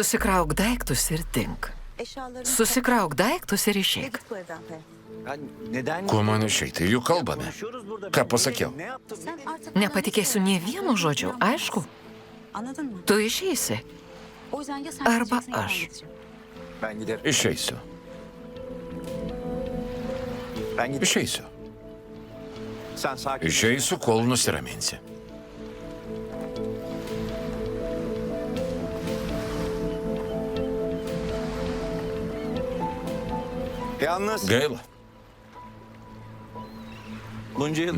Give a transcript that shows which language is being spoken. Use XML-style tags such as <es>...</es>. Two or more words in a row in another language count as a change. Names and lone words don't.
<lt>Susikrauk daiktus ir dink.</lt> <tr>Eşyalarını</tr> <lt>Susikrauk daiktus ir</lt> <tr>ve</tr> <lt>išeik.</lt> <tr>git bu evden Fe. Ben neden...</tr> <lt>Kuo man išeiti, juk kalbame.</lt> <tr>Konuşuyoruz burada.</tr> <lt>Ką</lt> <tr>Ben</tr> <lt>pasakiau?</lt> <tr>Ne yaptım? Sen artık</tr> <lt>Nepatikėsiu nie vienu žodžiu, aišku?</lt> <tr>Anladın mı?</tr> <lt>Tu išeisi.</lt> <tr>O yüzden ya sen</tr> <lt>Arba</lt> <tr>gideceksin ya ben</tr> <lt>aš.</lt> <tr>gideceğim. Ben giderim.</tr> <lt>Išeisiu.</lt> <tr>Ben giderim.</tr> <lt>Išeisiu.</lt> <tr>Sen sakin ol.</tr> <lt>Išeisiu, kol nusiraminsi.</lt> <tr>Yalnız</tr> <lt>Gaila.</lt> <tr>bunca yıl...</tr>